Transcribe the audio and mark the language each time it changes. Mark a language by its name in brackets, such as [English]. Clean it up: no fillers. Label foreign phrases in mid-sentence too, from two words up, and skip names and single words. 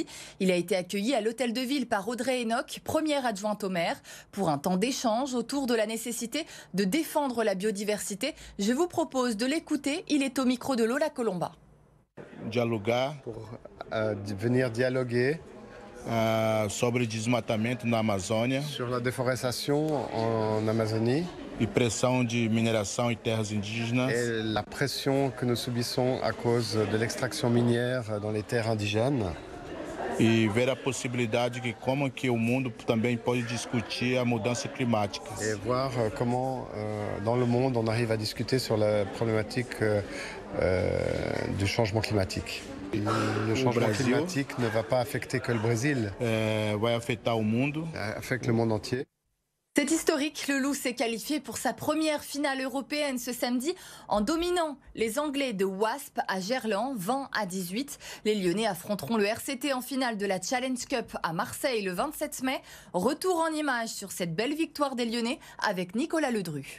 [French] Il a été accueilli à l'hôtel de ville par Audrey Enoch, première adjointe au maire, pour un temps d'échange autour de la nécessité de défendre la biodiversité. Je vous propose de l'écouter. Il est au micro de Lola Colomba. [Portuguese] Dialogar. [French] Pour venir dialoguer [Portuguese] sobre desmatamento na Amazônia. [French] Sur la déforestation en Amazonie. [Portuguese] E pressão de mineração e terras indígenas. [French] Et la pression que nous subissons à cause de l'extraction minière dans les terres indigènes. [Portuguese] E ver a possibilidade de como que o mundo também pode discutir a mudança climática. [French] Et voir comment dans le monde on arrive à discuter sur la problématique du changement climatique. Et le changement climatique ne va pas affecter que le Brésil. [Portuguese] Vai afetar o mundo. [French] Affecte le monde entier. C'est historique, le Loup s'est qualifié pour sa première finale européenne ce samedi en dominant les Anglais de Wasp à Gerland, 20-18. Les Lyonnais affronteront le RCT en finale de la Challenge Cup à Marseille le 27 mai. Retour en images sur cette belle victoire des Lyonnais avec Nicolas Ledru.